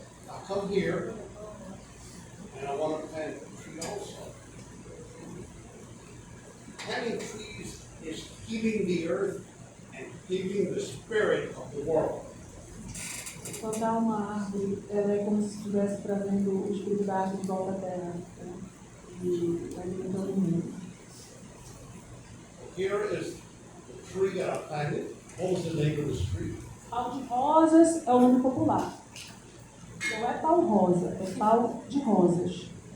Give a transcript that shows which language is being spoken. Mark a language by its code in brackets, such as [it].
[en] I'll come here, and I want to plant a tree also. Planting trees is healing the earth and healing the spirit of the world. [pt] plantar uma árvore, ela é como se estivesse trazendo o espírito da árvore de volta à terra, né? E alimentando o mundo. [en] Here is the tree that I planted. What was the name of the tree? [pt] Pau de rosas é o nome popular. Não é pau rosa, é pau de rosas.